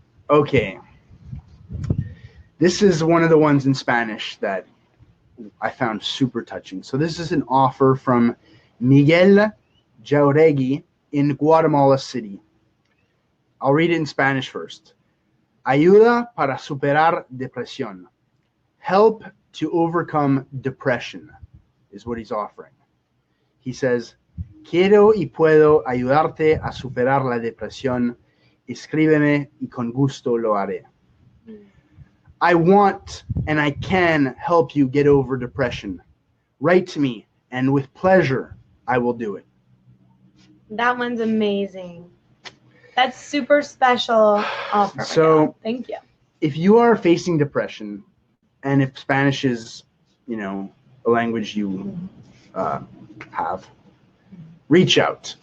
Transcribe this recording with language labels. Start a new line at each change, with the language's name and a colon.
English: Okay. This is one of the ones in Spanish that I found super touching. So this is an offer from Miguel Jauregui in Guatemala City. I'll read it in Spanish first.
Spanish: Ayuda para superar depresión.
English: Help to overcome depression is what he's offering. He says,
Spanish: quiero y puedo ayudarte a superar la depresión. Escríbeme y con gusto lo haré.
English: I want and I can help you get over depression. Write to me, and with pleasure, I will do it. That one's amazing. That's super special offer. So, thank you. If you are facing depression, and if Spanish is, a language you have, reach out.